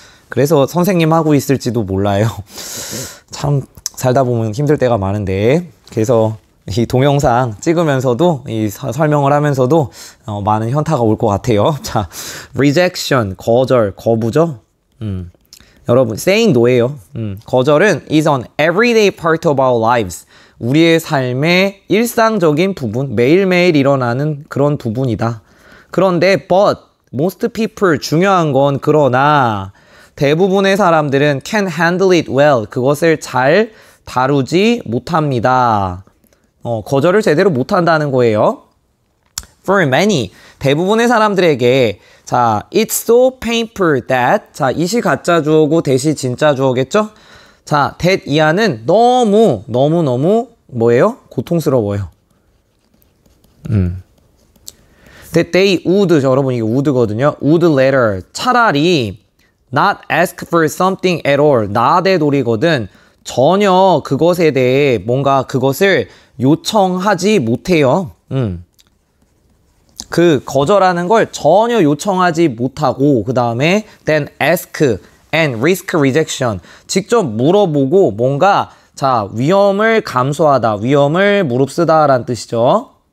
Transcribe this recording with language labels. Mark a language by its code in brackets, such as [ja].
[ko] 그래서 선생님 하고 있을지도 몰라요. 참 살다 보면 힘들 때가 많은데, 그래서 이 동영상 찍으면서도 이 설명을 하면서도 많은 현타가 올 것 같아요. 자, rejection, 거절, 거부죠. 여러분, [en] saying no [ko] 예요. 거절은 [en] is an everyday part of our lives. [ko] 우리의 삶의 일상적인 부분, 매일매일 일어나는 그런 부분이다. 그런데 [en] but most people, [ko] 중요한 건 그러나 대부분의 사람들은 [en] can handle it well. [ko] 그것을 잘 다루지 못합니다. 거절을 제대로 못한다는 거예요. [en] For many, [ko] 대부분의 사람들에게, 자, [en] it's so painful that, [ko] 자, 이시 가짜 주어고 대시 진짜 주어겠죠? 자, that 이하는 너무 뭐예요? 고통스러워요. [en] that they would, [ko] 여러분 이게 would거든요. [en] would rather, 차라리 not ask for something at all, not의 도리거든. [ko] 전혀 그것에 대해 뭔가 그것을 요청하지 못해요. 그 거절하는 걸 전혀 요청하지 못하고, 그 다음에 [en] then ask and risk rejection, [ko] 직접 물어보고 뭔가, 자, 위험을 감수하다, 위험을 무릅쓰다 라는 뜻이죠.